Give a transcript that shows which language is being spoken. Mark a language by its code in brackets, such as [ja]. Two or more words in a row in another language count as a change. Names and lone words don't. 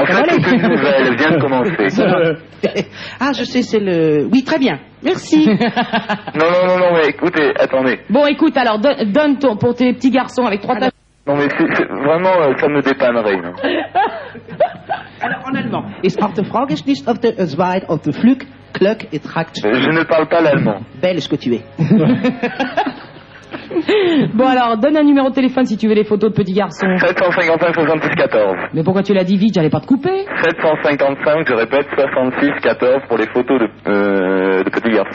[fr] en fait, c'est une nouvelle, elle vient de commencer. Ah, je sais, c'est le... Oui, très bien. Merci. Non, mais écoutez, attendez. Bon, écoute, alors, donne pour tes petits garçons avec 3 taches. Non, mais vraiment, ça me dépannerait. Non. Alors, en allemand. Ist auf der Frage nicht auf der Zweit auf der Flug, Klöck et Trakt. Je ne parle pas l'allemand. Belge que tu es. Bon alors, donne un numéro de téléphone si tu veux les photos de petits garçons. 755 66 14. Mais pourquoi tu l'as dit vite, j'allais pas te couper. 755, je répète, 66 14 pour les photos de petits garçons.